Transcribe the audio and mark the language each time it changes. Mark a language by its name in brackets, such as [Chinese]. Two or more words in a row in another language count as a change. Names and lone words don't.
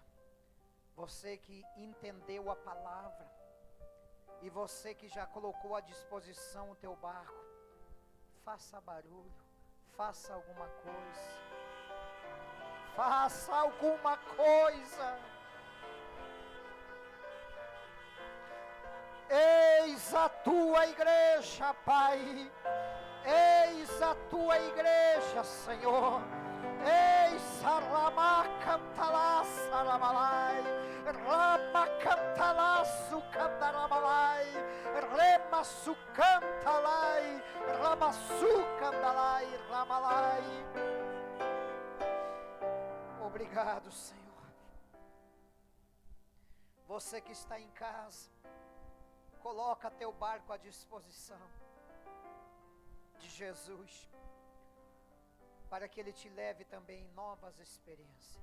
[Portuguese] Você que entendeu a palavra, e você que já colocou à disposição o teu barco, faça barulho, faça alguma coisa, faça alguma coisa. Eis a tua igreja, Pai, eis a tua igreja, Senhor. Eis a Rama Cantalá Saramalai, Rama Cantalá Sucandaramalai, Rema Sucantalai, Rama Sucandalai, Ramalai. Obrigado, Senhor. Você que está em casa, coloca teu barco à disposição de Jesus, para que Ele te leve também em novas experiências.